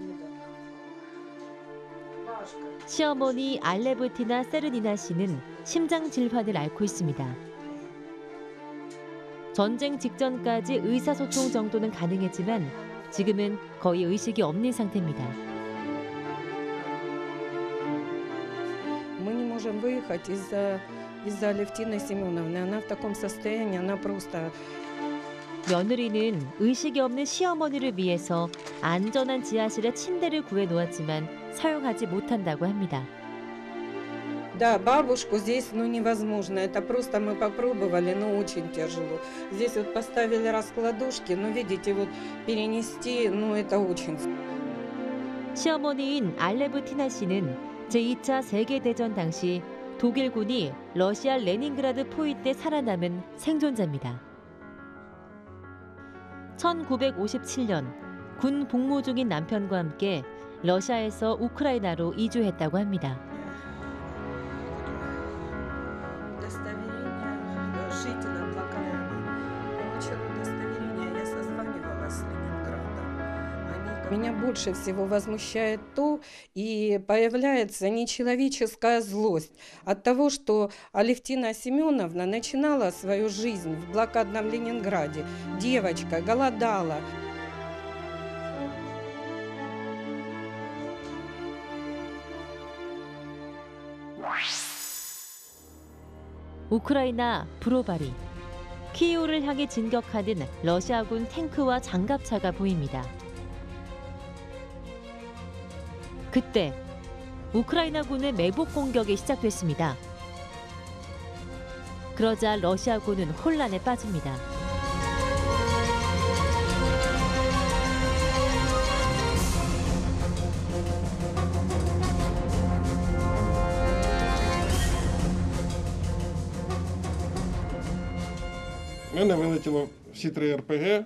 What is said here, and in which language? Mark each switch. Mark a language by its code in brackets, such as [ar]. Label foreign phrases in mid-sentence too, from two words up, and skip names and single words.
[ko] 시어머니 알레브티나 세르니나 씨는 심장 질환을 앓고 있습니다. 전쟁 직전까지 의사소통 정도는 가능했지만 지금은 거의 의식이 없는 상태입니다. [ru] Мы не можем выехать из-за Алевтины Семеновны. Она в таком состоянии, она просто. [ko] 며느리는 의식이 없는 시어머니를 위해서 안전한 지하실에 침대를 구해 놓았지만 사용하지 못한다고 합니다. [ru] Да, бабушку здесь невозможно. Это просто мы попробовали, но очень тяжело. Здесь вот поставили раскладушки, но видите, вот перенести, это очень. [ko] 시어머니인 알레브티나 씨는 제2차 세계대전 당시 독일군이 러시아 레닌그라드 포위 때 살아남은 생존자입니다. 1957년 군 복무 중인 남편과 함께 러시아에서 우크라이나로 이주했다고 합니다. [ru] Меня больше всего возмущает то, и появляется нечеловеческая злость от того, что Алевтина Семеновна начинала свою жизнь в блокадном Ленинграде. Девочка голодала. [ko] 우크라이나 브로바리. 키이우를 향해 진격하는 러시아군 탱크와 장갑차가 보입니다. 그때 우크라이나군의 매복 공격이 시작됐습니다. 그러자 러시아군은 혼란에 빠집니다. [uk] У мене вилетіло всі 3 РПГ.